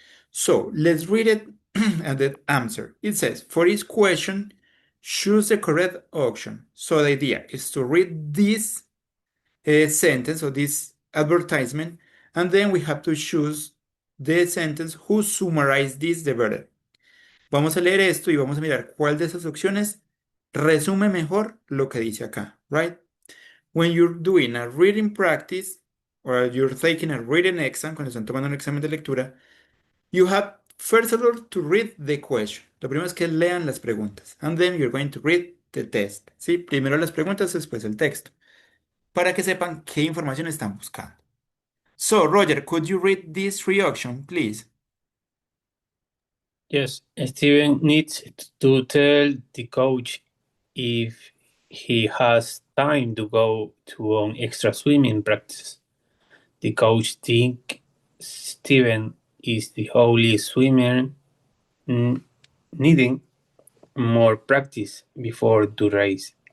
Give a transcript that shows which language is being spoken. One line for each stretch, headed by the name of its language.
English: So let's read it and the answer. It says, for each question, choose the correct option. So the idea is to read this sentence or this advertisement, and then we have to choose the sentence who summarize this the better.
Spanish: Vamos a leer esto y vamos a mirar cuál de esas opciones resume mejor lo que dice acá,
English: right? When you're doing a reading practice or you're taking a reading exam,
Spanish: cuando están tomando un examen de lectura,
English: you have first of all to read the question.
Spanish: Lo primero es que lean las preguntas.
English: And then you're going to read the test.
Spanish: ¿Sí? Primero las preguntas, después el texto. Para que sepan qué información están buscando.
English: So, Roger, could you read this three options, please? Yes, Steven needs to tell the coach if he has time to go to an extra swimming practice. The coach thinks Steven is the only swimmer needing more practice before the race.